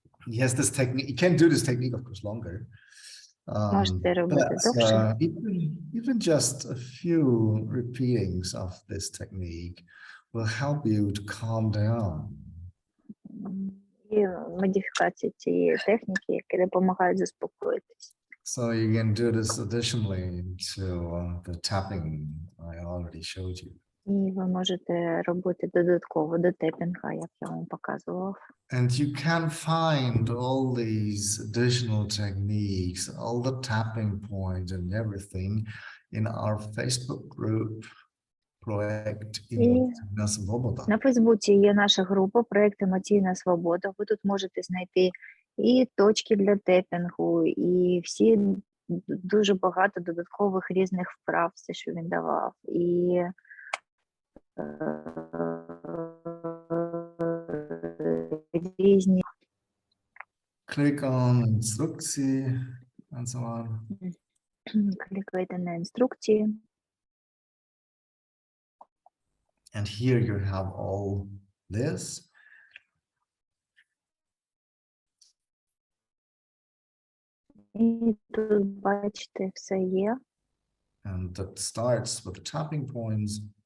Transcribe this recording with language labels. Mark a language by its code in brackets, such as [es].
[en] Yes, this technique, you can't do this technique, of course, longer. [uk] Можете робити [en] But [uk] довше. [en] even just a few repeatings of this technique will help you to calm down. [uk] І модифікації цієї техніки, які допомагають заспокоїтись. [en] So you can do this additionally to the tapping I already showed you. [uk] І ви можете робити додатково до тепінга, як я вам показував. [en] And you can find all these additional techniques, all the tapping points and everything in our Facebook group, Project Emocyjna Swoboda. [uk] На Фейсбуці є наша група «Проект Емоційна Свобода». Ви тут можете знайти і точки для тепінгу, і всі дуже багато додаткових різних вправ, все, що він давав. І різні [en] Click on інструкції and so on. [uk] клікайте на інструкції. [en] And here you have all this. [uk] І тут, бачите, все є. [en] And that starts with the tapping points.